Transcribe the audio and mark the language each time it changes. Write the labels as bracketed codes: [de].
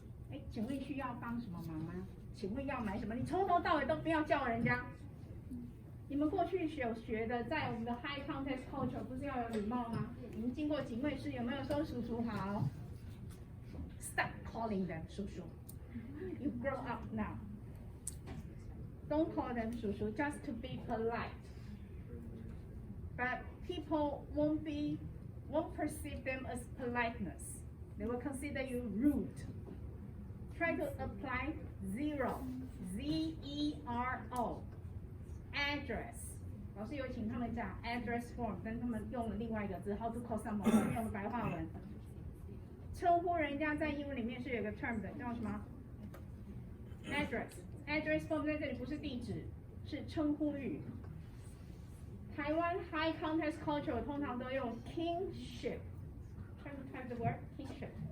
[zh] 哎，请问需要帮什么忙吗？请问要买什么？你从头到尾都不要叫人家。你们过去有学的，在我们的 high context culture 不是要有礼貌吗？你们经过警卫室有没有说叔叔好 ？ [en] Stop calling them [zh] 叔叔。 [en] You grow up now. Don't call them 叔叔 just to be polite. But people won't perceive them as politeness. They will consider you rude. Try to apply zero, Z-E-R-O, address. [zh] 老师有请他们讲 address form， 但他们用了另外一个字 [en] how to call someone， [zh] 用了白话文。称呼人家在英文里面是有个 term 的，叫什么 ？address form 在这里不是地址，是称呼语。台湾 high context culture 我通常都用 kingship. [en] Try to type the word kingship.